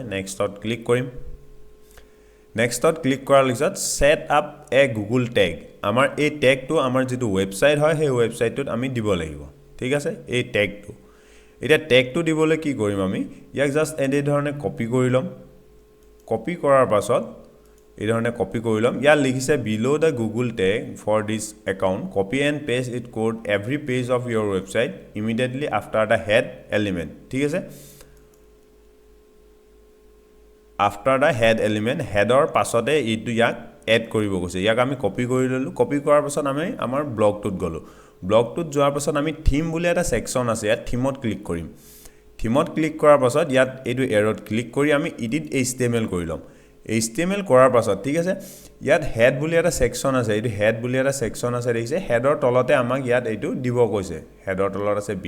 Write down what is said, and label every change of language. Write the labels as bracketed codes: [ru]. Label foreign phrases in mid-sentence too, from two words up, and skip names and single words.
[as] নেক্সটত ক্লিক কৰিম নেক্সটত ক্লিক কৰাৰ পিছত [en] set up a Google tag [as] আমাৰ এই ট্যাগটো আমাৰ যেটো ওয়েবসাইট হয় সেই ওয়েবসাইটটোত আমি দিব লাগিব ঠিক আছে এই ট্যাগটো এটা ট্যাগটো দিবলৈ কি কৰিম আমি ইয়াক জাস্ট এই ধৰণে কপি কৰি লম কপি কৰাৰ পাছত এই ধৰণে কপি কৰি লম ইয়াত লিখিছে [en] below the google tag for this account copy and paste it code every page of your website immediately after the head element [as] ঠিক আছে [en] after the head element [as] header পাছতে ইটো ইয়াক এড কৰিব গৈছে ইয়াক আমি কপি কৰি ললো কপি কৰাৰ পাছত আমি আমাৰ ব্লগটোত গলো ব্লগটোত যোৱাৰ পাছত আমি থিম বুলি এটা সেকশন আছে ইয়াত থিমত ক্লিক কৰিম থিমত ক্লিক কৰাৰ পাছত ইয়াত এইটো এৰৰত ক্লিক কৰি আমি [en] edit HTML [as] কৰি লম HTML কৰাৰ পাছত ঠিক আছে ইয়াত হেড বুলি এটা সেকশন আছে এইটো হেড বুলি এটা সেকশন আছে দেখিছে হেডৰ তলতে আমাক ইয়াত এইটো দিব কৈছে হেডৰ তলত আছে বি